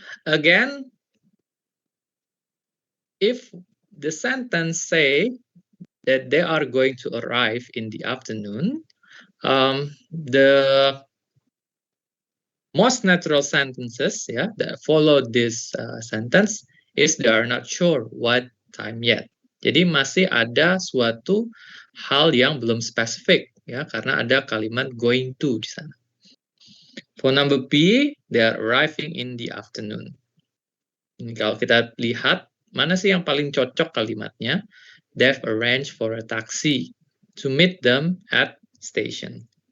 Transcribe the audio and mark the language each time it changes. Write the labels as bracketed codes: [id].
[en] Again, if the sentence say that they are going to arrive in the afternoon, the most natural sentences that follow this sentence is they are not sure what time yet. [id] Jadi masih ada suatu hal yang belum spesifik ya karena ada kalimat going to di sana. [en] For number B, they are arriving in the afternoon. [id] Ini kalau kita lihat mana sih yang paling cocok kalimatnya? [en] They've arranged for a taxi to meet them at station.